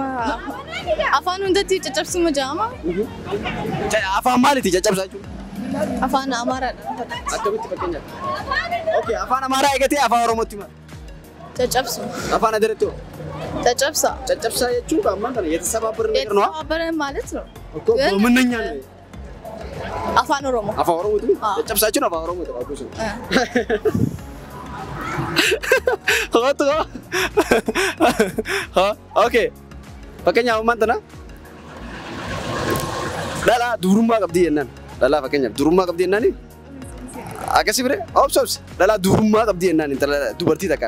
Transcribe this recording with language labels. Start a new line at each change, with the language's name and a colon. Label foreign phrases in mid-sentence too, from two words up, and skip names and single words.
Oromo: Afaan hundatti caccabsuma jedhama. Afaan maaliiti caccabsaa jechuudha? Afaan Amaaraadha. Akkamitti fakkeenyaaf? Okay, afaan Amaaraa eegatee afaan Oromootti maali? Caccabsu. Afaan Adireettoo? Caccabsa. Caccabsaa jechuun ammaan kana
Amharic: የተሰባበረ ነገር ነው? የተሰባበረ ማለት ነው። እኮ በምንኛ ነው? አፋን ኦሮሞ። አፋን ኦሮሞ ነው?
Oromo: caccabsaachuun afaan Oromoo ta'uu Okay. Fakkeenyaaf ammaan tana dhalaa durummaa qabdi jennaan. Dhalaa fakkeenyaaf durummaa qabdi jennaan. Akkasii bire obs dhalaa durummaa qabdi jennaan dubartii takka.